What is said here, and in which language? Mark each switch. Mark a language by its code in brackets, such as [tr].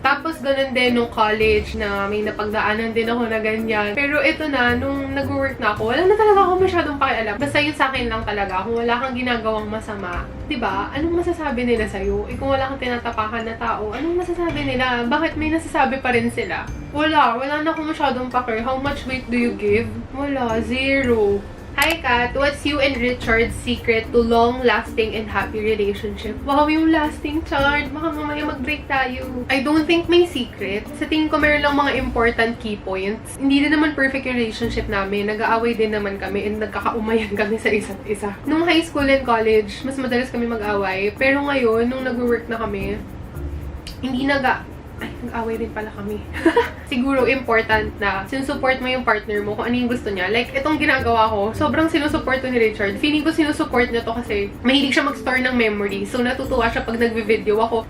[tl] Tapos ganun din nung college na may napagdaanan din ako na ganyan. Pero ito na, nung nag-work na ako, wala na talaga ako masyadong pakialam. Basta yun sa akin lang talaga, kung wala kang ginagawang masama, diba? Anong masasabi nila sa'yo? Eh kung wala kang tinatapakan na tao, anong masasabi nila? Bakit may nasasabi pa rin sila? Wala na akong masyadong pakir. [en] How much weight do you give? [tl] Wala, zero. [en] Hi Kat, what's you and Richard's secret to long-lasting and happy relationship? [tl] Wow, yung lasting chart. Baka mamaya mag-break tayo. [en] I don't think [tl] may secret. Sa tingin ko meron lang mga important key points. Hindi din naman perfect yung relationship namin. Nag-aaway din naman kami and nagkakaumayan kami sa isa't isa. Nung high school and college, mas madalas kami mag-aaway. Pero ngayon, nung nag-work na kami, hindi nag-away din pala kami. Siguro important na sinusupport mo yung partner mo kung ano yung gusto niya. Like, itong ginagawa ko, sobrang sinusupport to ni Richard. Feeling ko sinusupport niya to kasi mahilig siya mag-store ng memories. So, natutuwa siya pag nagvi-video ako.